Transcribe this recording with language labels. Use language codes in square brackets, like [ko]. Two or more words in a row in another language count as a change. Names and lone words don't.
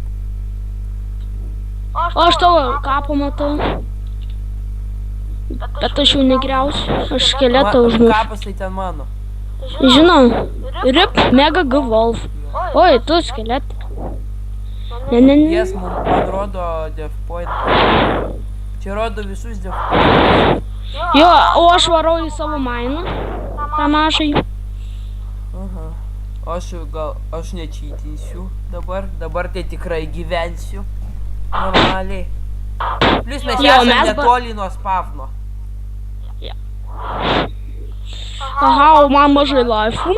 [lt] O aš tavo kapą matau. Bet aš jau negriausiu. Aš skeletą užmušiu. Kapas tai ten mano. Žinau. Rip Mega G Wolf. Oi, tu skeletai. Ne. Jas man rodo [en] death point. [lt] Čia rodo visus [en] death point. [lt] Jo, o aš varau į savo mainą. tą mažai. Aha. Aš nečytinsiu dabar tai tikrai gyvensiu normaliai. Plius mes esame netoli nuo spavno. Aha, o man mažai laifų.